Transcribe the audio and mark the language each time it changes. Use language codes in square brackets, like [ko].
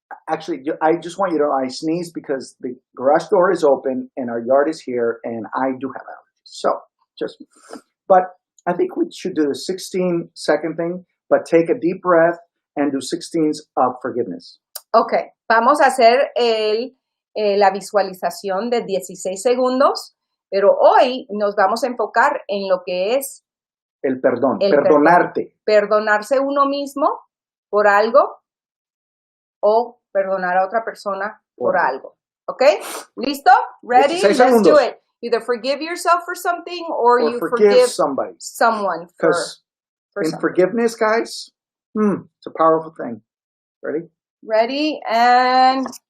[en] Actually, I just want you to know I sneezed because the garage door is open and our yard is here, and I do have allergies. So, but I think we should do the 16-second thing, but take a deep breath and do 16s of forgiveness. [es] Okay, vamos a hacer la visualización de 16 segundos, pero hoy nos vamos a enfocar en lo que es el perdón, perdonarte. Perdonarse uno mismo por algo o perdonar a otra persona por algo. [en] Okay? [es] ¿Listo? [en] Ready? Let's do it. Either forgive yourself for something or you forgive someone for in forgiveness, guys, it's a powerful thing. Ready? Ready, and